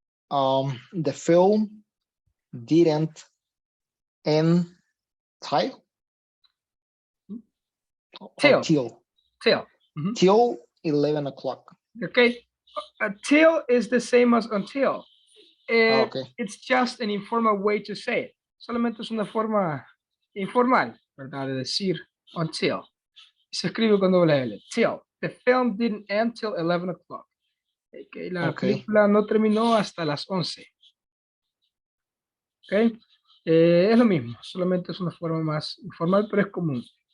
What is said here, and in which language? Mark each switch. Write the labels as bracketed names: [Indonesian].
[English] The film didn't end till or Till, till. Mhm. till 11 o'clock. Okay, till is the same as until. Okay. It's just an informal way to say it. [Spanish] Solamente es una forma informal, ¿verdad? De decir until. Se escribe con doble L. Till. [English] The film didn't end till 11 o'clock. [Spanish] Okay, la [English] Okay. [Spanish] película no terminó hasta las 11. Okay. Es lo mismo, solamente es una forma más informal, pero es común.